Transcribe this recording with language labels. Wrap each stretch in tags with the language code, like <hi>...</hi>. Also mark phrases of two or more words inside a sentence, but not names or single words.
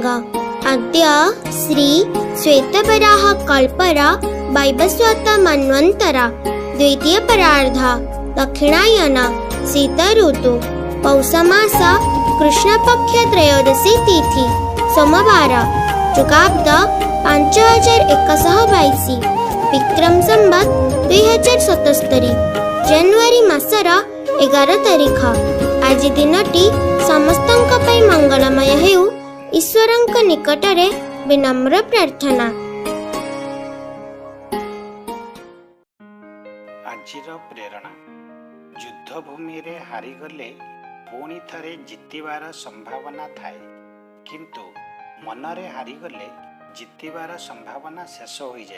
<or>ଅଦ୍ୟ ଶ୍ରୀ ଶ୍ୱେତବରାହ କଳ୍ପରା ବୈବସ୍ୱତ ମନ୍ୱନ୍ତରା ଦ୍ୱିତୀୟ ପରାର୍ଦ୍ଧ ଦକ୍ଷିଣାୟନ ଶୀତ ଋତୁ ପୌଷ ମାସ କୃଷ୍ଣ ପକ୍ଷ ତ୍ରୟୋଦଶୀ ତିଥି ସୋମବାର ଯୁଗାବ୍ଦ 5122 ବିକ୍ରମ ସମ୍ବତ 2077 ଜାନୁଆରୀ ମାସର 11 ତାରିଖ। ଆଜି ଦିନଟି ସମସ୍ତଙ୍କ ପାଇଁ ମଙ୍ଗଳମୟ ହେଉ ଈଶ୍ୱରଙ୍କ ନିକଟରେ ବିନମ୍ର ପ୍ରାର୍ଥନା। ଆଜିର ପ୍ରେରଣା ଯୁଦ୍ଧଭୂମି ରେ ହାରିଗଲେ ପୁଣି ଥରେ ଜିତିବାର ସମ୍ଭାବନା ଥାଏ, କିନ୍ତୁ ମନରେ ହାରିଗଲେ ଜିତିବାର ସମ୍ଭାବନା ଶେଷ ହୋ ଯାଏ।</or>